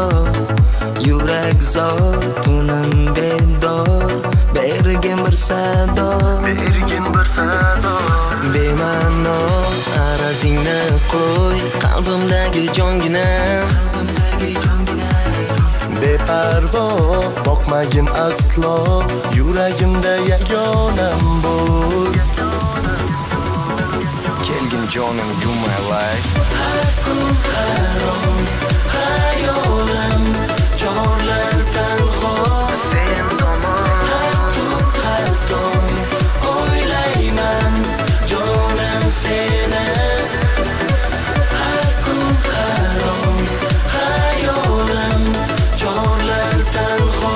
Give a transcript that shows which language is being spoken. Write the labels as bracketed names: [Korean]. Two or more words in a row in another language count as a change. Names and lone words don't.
[Uzbek] Yurak zot unim bedor, bergin bir sado, bema'no arazingni qo'y qalbimdagi jonginam. Beparvo boqmagin aslo, yuragimda yagonam bo'l. Kelgin jonim [English] you my life. [Uzbek] Har kun harom hayolim chorlar tanho, Sen tomon har tong o'ylayman jonim seni. Har kun harom hayolim chorlar tanho,